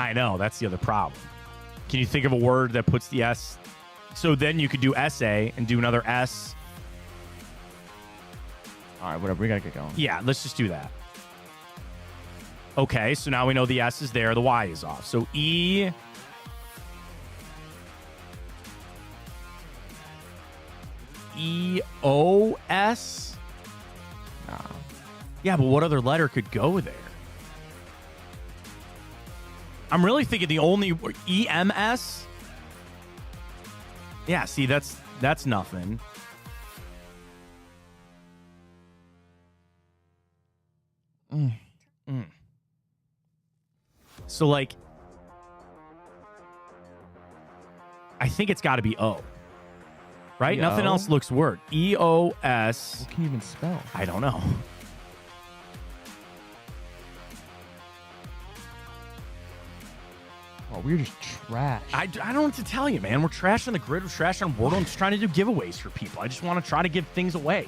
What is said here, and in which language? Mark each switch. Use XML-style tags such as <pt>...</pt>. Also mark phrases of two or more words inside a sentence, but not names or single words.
<en>I know. That's the other problem. Can you think of a word that puts the S? So then you could do essay and do another S. All right, whatever. We got to get going. Yeah, let's just do that. Okay, so now we know the S is there. The Y is off. So E... E-O-S? Nah. Yeah, but what other letter could go there? I'm really thinking the only... E-M-S? Yeah, see, that's nothing. So, like... I think it's got to be O. Right? E-O? Nothing else looks word. E-O-S. What can you even spell? I don't know. Oh, we're just trash. I don't know what to tell you, man. We're trash on the grid. We're trash on Wordle. I'm just trying to do giveaways for people. I just want to try to give things away.</en>